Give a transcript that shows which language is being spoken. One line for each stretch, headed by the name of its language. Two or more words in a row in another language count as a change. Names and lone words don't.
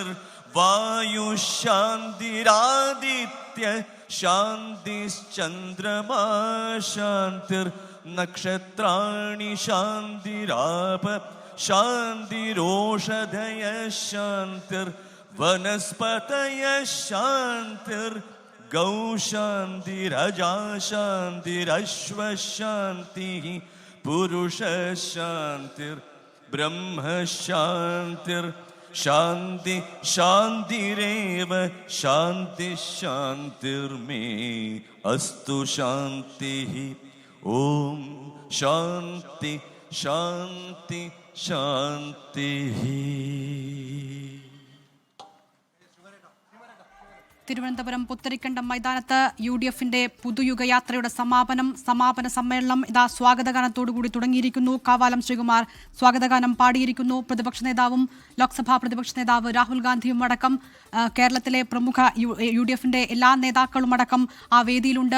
Sanskrit: വായു ശാന്തിരാദിത്യ ശാന്തിശ്ചന്ദ്രമാ ശാന്തിർ നക്ഷത്രാണി ശാന്തിരാപ ശാന്തിരോഷധയ ശാന്തിർ വനസ്പതയ ശാന്തിർ गौ शान्तिरजा शान्तिरश्व शान्तिः पुरुष शान्तिर्ब्रह्म शान्तिर् शान्ति शान्तिरेव शान्ति शान्तिर्मे अस्तु शान्तिः ॐ शान्ति शान्ति शान्तिः.
Malayalam: തിരുവനന്തപുരം പുത്തരിക്കണ്ടം മൈതാനത്ത് UDFന്റെ പുതുയുഗയാത്രയുടെ സമാപന സമ്മേളനം ഇതാ സ്വാഗതഗാനത്തോടുകൂടി തുടങ്ങിയിരിക്കുന്നു. കാവാലം ശ്രീകുമാർ സ്വാഗതഗാനം പാടിയിരിക്കുന്നു. പ്രതിപക്ഷ നേതാവും ലോക്സഭാ പ്രതിപക്ഷ നേതാവ് രാഹുൽ ഗാന്ധിയും അടക്കം കേരളത്തിലെ പ്രമുഖ UDFന്റെ എല്ലാ നേതാക്കളും അടക്കം ആ വേദിയിലുണ്ട്.